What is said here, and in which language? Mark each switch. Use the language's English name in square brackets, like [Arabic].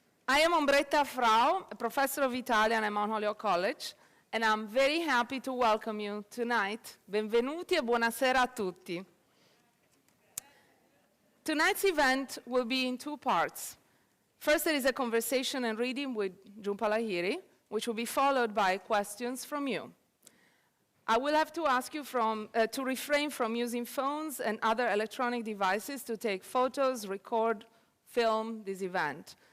[English] I am Ombretta Frau, a professor of Italian at Holyoke College, and I'm very happy to welcome you tonight. [Italian] Benvenuti e buonasera a tutti. [English] Tonight's event will be in two parts. First, there is a conversation and reading with Jhumpa Lahiri, which will be followed by questions from you. I will have to ask you to refrain from using phones and other electronic devices to take photos, record, film this event.